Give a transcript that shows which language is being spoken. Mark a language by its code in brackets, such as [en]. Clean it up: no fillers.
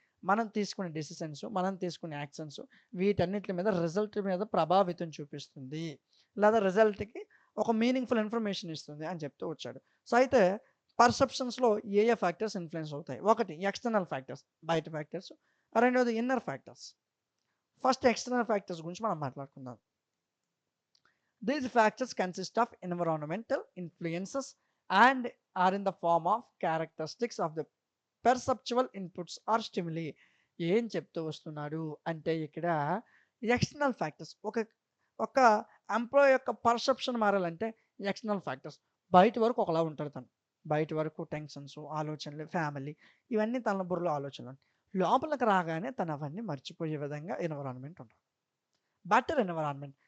[te] మనం తీసుకునే డెసిషన్స్, మనం తీసుకునే యాక్షన్స్ వీటన్నిటి మీద రిజల్ట్ మీద ప్రభావితం చూపిస్తుంది. లేదా రిజల్ట్‌కి ఒక మీనింగ్‌ఫుల్ ఇన్ఫర్మేషన్ ఇస్తుంది అని చెప్తూ వచ్చాడు. సో, అయితే పర్సెప్షన్స్‌లో ఏ ఫ్యాక్టర్స్ ఇన్‌ఫ్లుయెన్స్ అవుతాయి? ఒకటి ఎక్స్‌టర్నల్ ఫ్యాక్టర్స్, బయట ఫ్యాక్టర్స్. రెండోది inner factors. First external factors గురించి మనం మాట్లాడుకుందాం. [en] These factors consist of environmental influences and are in the form of characteristics of the perceptual inputs or stimuli. [te] ఏం చెప్తూ వస్తున్నాడు అంటే ఇక్కడ ఎక్స్టర్నల్ ఫ్యాక్టర్స్ ఒక ఎంప్లాయ్ యొక్క పర్సెప్షన్ మారాలంటే ఎక్స్టర్నల్ ఫ్యాక్టర్స్ బయట వరకు ఒకలా ఉంటారు తను. బయట వరకు టెన్షన్స్, ఆలోచనలు, ఫ్యామిలీ ఇవన్నీ తన బుర్రలో ఆలోచనలు. లోపలికి రాగానే తను అవన్నీ మర్చిపోయే విధంగా ఎన్విరాన్మెంట్ ఉంటుంది. Better environment.